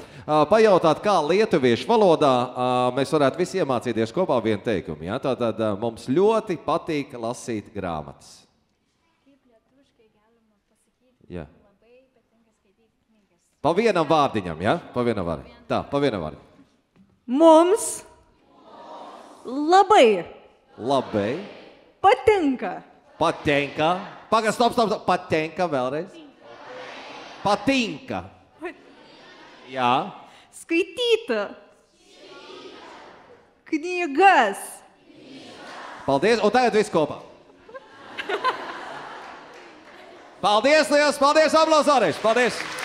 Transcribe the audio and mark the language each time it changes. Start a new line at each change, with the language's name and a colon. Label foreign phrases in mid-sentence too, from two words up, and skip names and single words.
Latvian: Pajautāt, kā lietuviešu valodā mēs varētu visi iemācīties kopā vienu teikumu. Ja? Tātad mums ļoti patīk lasīt grāmatas. Ja. Pa vienam vārdiņam, ja? Pa vienam vārdiņam. Tā, pa vienam vārdiņam.
Lithuanian: Mums labai patinka.
Latvian: Patinka. Paga, stop. Patinka vēlreiz.
Lithuanian: Patinka.
Latvian: Jā.
Lithuanian: Skaitīt knygas.
Latvian: Paldies, un tagad viss kopā. Paldies, liels, paldies, aplausārēs, paldies.